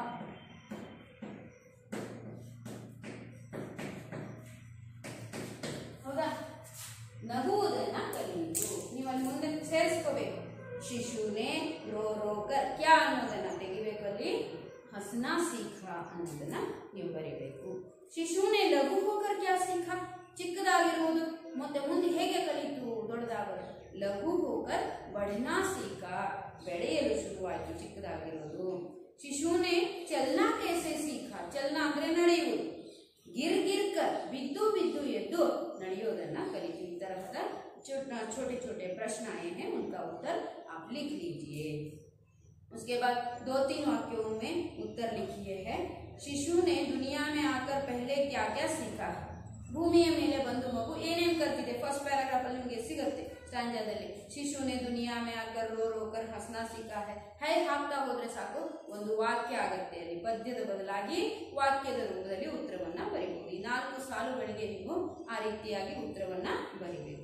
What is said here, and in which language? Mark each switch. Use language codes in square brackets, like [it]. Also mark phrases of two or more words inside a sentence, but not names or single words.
[kn] ಹೌದಾ? ನಗುವುದನ್ನ ಕಲಿಯಿತು. ನೀವು ಅಲ್ಲಿ ಮುಂದೆ ಸೇರಿಸ್ಕೋಬೇಕು. [hi] शिशु ने रो रोकर क्या [kn] ಅನ್ನೋದನ್ನ ತೆಗಿಬೇಕು. ಅಲ್ಲಿ [hi] हंसना सीखा [kn] ಅನ್ನೋದನ್ನ ನೀವು ಬರೀಬೇಕು. [hi] ಶಿಶು ने लघु होकर क्या सीखा? [kn] ಚಿಕ್ಕದಾಗಿರುವುದು ಮತ್ತೆ ಮುಂದೆ ಹೇಗೆ ಕಲಿತು ದೊಡ್ಡದಾಗಲು? [hi] लघु होकर बढ़ना सीखा, [kn] ಬೆಳೆಯಲು ಶುರುವಾಯಿತು ಚಿಕ್ಕದಾಗಿರೋದು. [hi] ಶಿಶು ने चलना कैसे सीखा? चलना ಅಂದ್ರೆ ನಡೆಯುವುದು. गिर गिर कर, [kn] ಬಿದ್ದು ಬಿದ್ದು ಎದ್ದು ನಡೆಯೋದನ್ನ ಕಲಿತು. ಈ ತರಹದ [hi] छोटे छोटे प्रश्न आए हैं, उनका उत्तर आप लिख लीजिए. उसके बाद 2-3 वाक्यों में उत्तर लिखिए है. शिशु ने दुनिया में आकर पहले क्या क्या सीखा? [kn] ಭೂಮಿಯ ಮೇಲೆ ಬಂದು ಮಗು ಏನೇನು ಕಲ್ತಿದೆ? [en] first paragraph [kn] ಅಲ್ಲಿ ನಿಮಗೆ ಸಿಗುತ್ತೆ ಸ್ಟಾಂಜಾದಲ್ಲಿ. [hi] शिशु ने दुनिया में आकर रो रोकर हंसना सीखा है. [kn] ಹೈ ಹಾಕ್ತಾ ಹೋದ್ರೆ ಸಾಕು, ಒಂದು ವಾಕ್ಯ ಆಗುತ್ತೆ. ಅಲ್ಲಿ ಪದ್ಯದ ಬದಲಾಗಿ ವಾಕ್ಯದ ರೂಪದಲ್ಲಿ ಉತ್ತರವನ್ನ ಬರೀಬಹುದು. ಈ 4 ಸಾಲುಗಳಿಗೆ ನೀವು ಆ ರೀತಿಯಾಗಿ ಉತ್ತರವನ್ನ ಬರೀಬೇಕು.